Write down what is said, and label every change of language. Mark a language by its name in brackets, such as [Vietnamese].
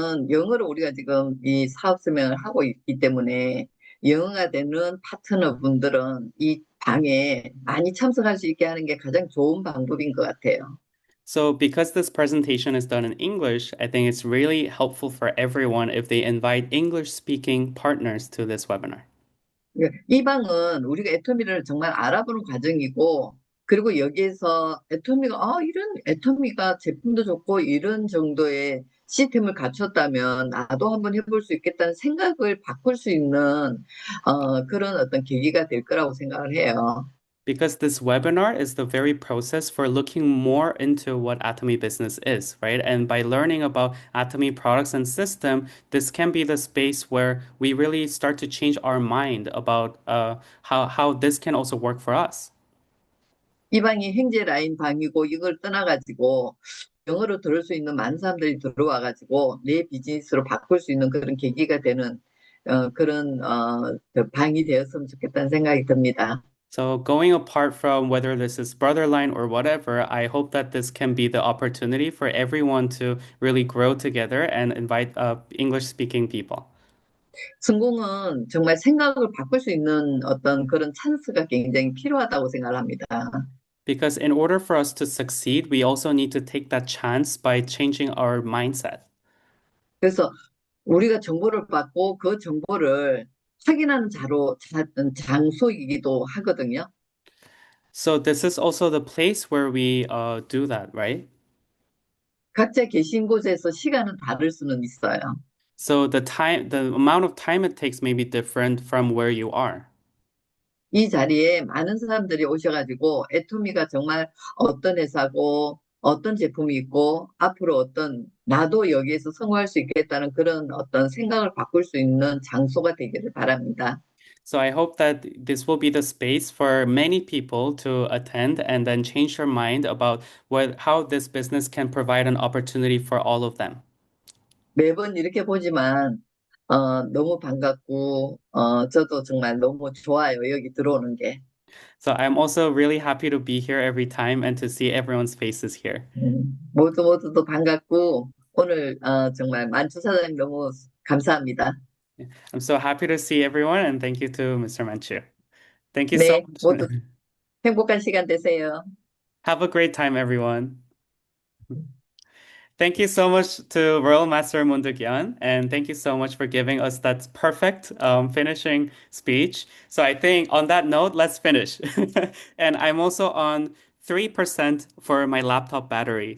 [Korean] 영어로 우리가 지금 이 사업 설명을 하고 있기 때문에 영어가 되는 파트너분들은 이 방에 많이 참석할 수 있게 하는 게 가장 좋은 방법인 것 같아요. [English] So because this presentation is done in English, I think it's really helpful for everyone if they invite English-speaking partners to this webinar. [Korean] 이 방은 우리가 애토미를 정말 알아보는 과정이고, 그리고 여기에서 이런 애토미가 제품도 좋고 이런 정도의 시스템을 갖췄다면 나도 한번 해볼 수 있겠다는 생각을 바꿀 수 있는 그런 어떤 계기가 될 거라고 생각을 해요. [English] Because this webinar is the very process for looking more into what Atomy business is, right? And by learning about Atomy products and system, this can be the space where we really start to change our mind about how this can also work for us. [Korean] 이 방이 행제 라인 방이고 이걸 떠나가지고 영어로 들을 수 있는 많은 사람들이 들어와가지고 내 비즈니스로 바꿀 수 있는 그런 계기가 되는 그 방이 되었으면 좋겠다는 생각이 듭니다. [English] So going apart from whether this is Brotherline or whatever, I hope that this can be the opportunity for everyone to really grow together and invite English-speaking people. [Korean] 성공은 정말 생각을 바꿀 수 있는 어떤 그런 찬스가 굉장히 필요하다고 생각을 합니다. [English] Because in order for us to succeed, we also need to take that chance by changing our mindset. [Korean] 그래서 우리가 정보를 받고 그 정보를 확인하는 장소이기도 하거든요. [English] So this is also the place where we do that, right? [Korean] 각자 계신 곳에서 시간은 다를 수는 있어요. [English] So the amount of time it takes may be different from where you are. [Korean] 이 자리에 많은 사람들이 오셔가지고 애토미가 정말 어떤 회사고 어떤 제품이 있고 앞으로 나도 여기에서 성공할 수 있겠다는 그런 어떤 생각을 바꿀 수 있는 장소가 되기를 바랍니다. [English] So I hope that this will be the space for many people to attend and then change their mind about how this business can provide an opportunity for all of them. [Korean] 매번 이렇게 보지만 너무 반갑고 저도 정말 너무 좋아요. 여기 들어오는 게. [English] So I'm also really happy to be here every time and to see everyone's faces here. [Korean] 모두도 반갑고 오늘 정말 만추 사장님 너무 감사합니다. [English] I'm so happy to see everyone and thank you to Mr. Manchu. Thank you so 네, much. [Korean] 모두 행복한 시간 되세요. [English] Have a great time, everyone. Thank you so much to Royal Master Mundugyan, and thank you so much for giving us that perfect finishing speech. So I think on that note, let's finish. And I'm also on 3% for my laptop battery.